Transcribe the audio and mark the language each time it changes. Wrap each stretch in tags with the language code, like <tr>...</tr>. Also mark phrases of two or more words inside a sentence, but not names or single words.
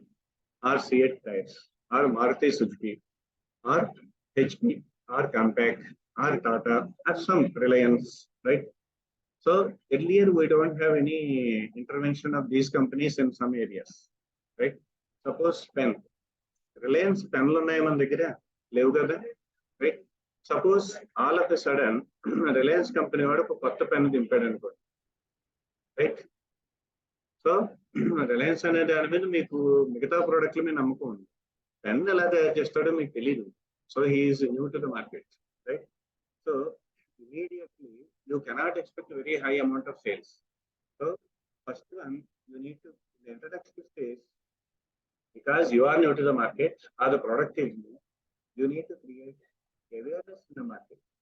<en>Or CEAT tires, or Maruti Suzuki, or HP, or Compaq, or Tata, or some Reliance, right? So earlier we don't have any intervention of these companies in some areas, right?</en> <te>Suppose pen, Reliance pen లో ఉన్నాయి మన దగ్గర లేవు కదా, right?</te> <en>Suppose all of a sudden Reliance company</en> <te>వాడు ఒక కొత్త పెన్ దింపాడు అనుకో,</te> <en>right?</en> <te>So Reliance అనే దాని మీద మీకు మిగతా product మీద నమ్మకం ఉంది. పెన్ ఎలా తయారు చేస్తాడో మీకు తెలియదు.</te> <en>So he is new to the market, right? So immediately you cannot expect a very high amount of sales. So first one, you need to, the introduction stage, because you are new to the market or the product is new, you need to create awareness in the market.</en>